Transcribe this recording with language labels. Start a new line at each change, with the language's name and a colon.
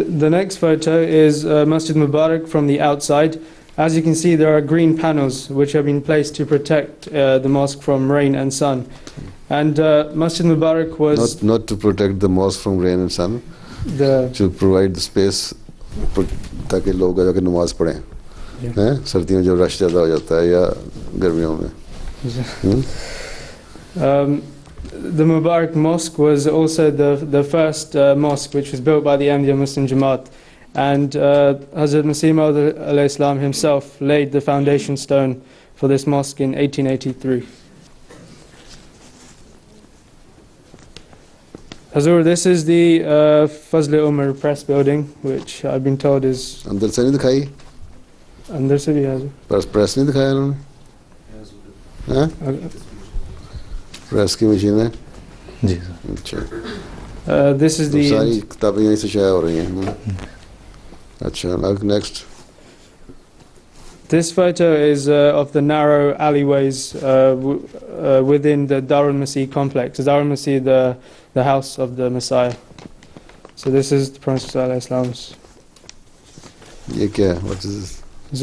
English: The next photo is Masjid Mubarak from the outside. As you can see, there are green panels which have been placed to protect the mosque from rain and sun. And Masjid Mubarak was not to protect the mosque from rain and sun, to provide the space
Hindi: ताकि लोग आके नमाज पढ़ें. हैं सर्दियों में जब rush ज़्यादा हो जाता है या गर्मियों में.
English: The Mubarak Mosque was also the first mosque which was built by the Ahmadiyya Muslim Jamaat, and Hazrat Masih Maud alayhi salam himself laid the foundation stone for this mosque in 1883. Hazur, this is the Fazl Umar Press building, which I've been told is
Hindi: अंदर से नहीं दिखाई. अंदर से भी है. Press नहीं दिखाया उन्होंने. हैं? प्रेस की मशीन है. जी सर. अच्छा.
English: This is the
Hindi: सारी किताबें यहीं से शाया हो रही हैं. अच्छा. Next.
English: This photo is of the narrow alleyways within the Darul Masih complex. Darul Masih, the house of the Messiah. So this is the Prophet Islam's.
Hindi: ये क्या है?
English: What is this?